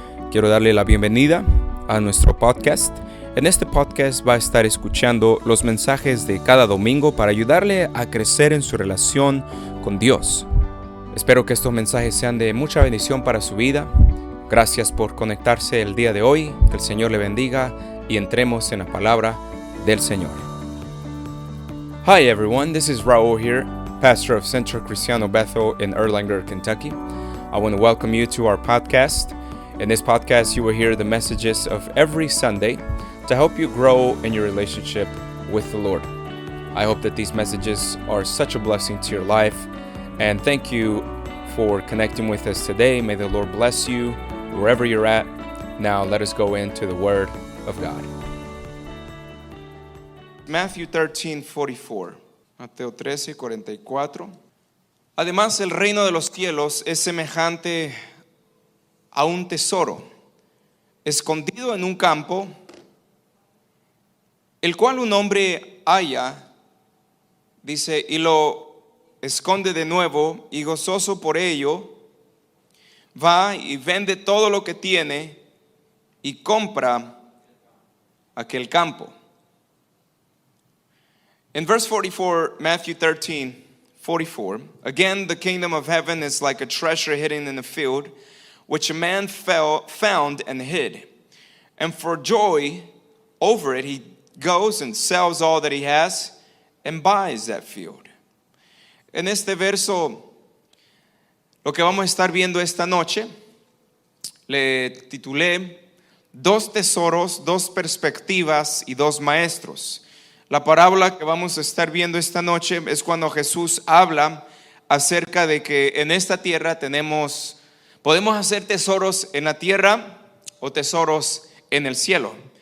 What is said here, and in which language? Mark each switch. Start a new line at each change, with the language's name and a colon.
Spanish: Quiero darle la bienvenida a nuestro podcast. En este podcast va a estar escuchando los mensajes de cada domingo para ayudarle a crecer en su relación con Dios. Espero que estos mensajes sean de mucha bendición para su vida. Gracias por conectarse el día de hoy, que el Señor le bendiga y entremos en la palabra del Señor.
English: Hi everyone, this is Raúl here, pastor of Centro Cristiano Bethel in Erlanger, Kentucky. I want to welcome you to our podcast. In this podcast, you will hear the messages of every Sunday to help you grow in your relationship with the Lord. I hope that these messages are such a blessing to your life, and thank you for connecting with us today. May the Lord bless you wherever you're at. Now let us go into the Word of God. Matthew 13:44. Mateo 13:44.
Spanish: Además, el reino de los cielos es semejante a un tesoro escondido en un campo, el cual un hombre halla, dice, y lo esconde de nuevo, y gozoso por ello, va y vende todo lo que tiene y compra aquel campo.
English: In verse 44, Matthew 13:44, again, the kingdom of heaven is like a treasure hidden in a field, which a man found and hid. And for joy over it, he goes and sells all that he has and buys that field.
Spanish: En este verso, lo que vamos a estar viendo esta noche, le titulé Dos tesoros, dos perspectivas y dos maestros. La parábola que vamos a estar viendo esta noche es cuando Jesús habla acerca de que en esta tierra podemos hacer tesoros en la tierra o tesoros en el cielo.